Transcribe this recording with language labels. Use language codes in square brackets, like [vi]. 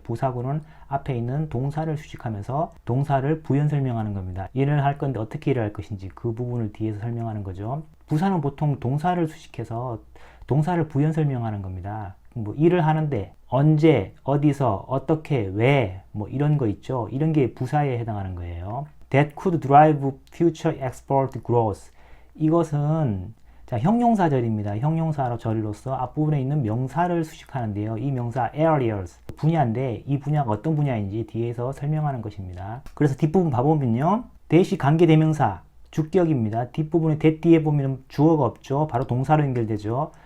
[ko] 부사구는 앞에 있는 동사를 수식하면서 동사를 부연 설명하는 겁니다. 일을 할 건데 어떻게 일을 할 것인지 그 부분을 뒤에서 설명하는 거죠. 부사는 보통 동사를 수식해서 동사를 부연 설명하는 겁니다. 뭐 일을 하는데 언제, 어디서, 어떻게, 왜 뭐 이런 거 있죠. 이런 게 부사에 해당하는 거예요. [en] That could drive future export growth [ko] 이것은 자, 형용사절입니다. 형용사로 절로서 앞부분에 있는 명사를 수식하는데요. 이 명사 areas 분야인데 이 분야가 어떤 분야인지 뒤에서 설명하는 것입니다. 그래서 뒷부분 봐보면요. 대시 관계대명사 주격입니다. 뒷부분에 that 뒤에 보면 주어가 없죠. 바로 동사로 연결되죠.